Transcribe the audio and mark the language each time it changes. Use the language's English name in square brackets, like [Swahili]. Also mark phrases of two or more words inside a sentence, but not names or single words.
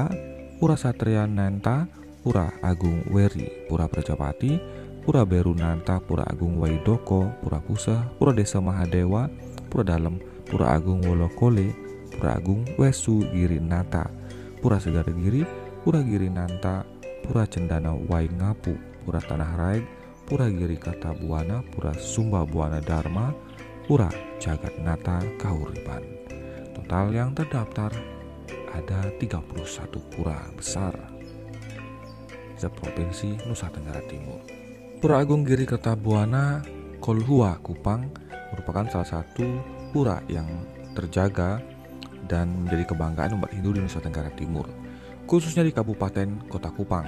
[Indonesian] Pura Satria Nanta, Pura Agung Weri, Pura Prajapati, Pura Beru Nanta, Pura Agung Waidoko, Pura Puseh, Pura Desa Mahadewa, Pura Dalem, Pura Agung Wolokole, Pura Agung Wesu Giri Nata, Pura Segara Giri, Pura Giri Nanta, Pura Cendana Waingapu, Pura Tanah Raeg, Pura Giri Kartabuana, Pura Sumba Buana Dharma, Pura Jagat Nata Kahuriban. Total yang terdaftar ada 31 pura besar seprovinsi Nusa Tenggara Timur. Pura Agung Giri Kertabuana Kolhua Kupang merupakan salah satu pura yang terjaga dan menjadi kebanggaan umat Hindu di Nusa Tenggara Timur, khususnya di Kabupaten Kota Kupang.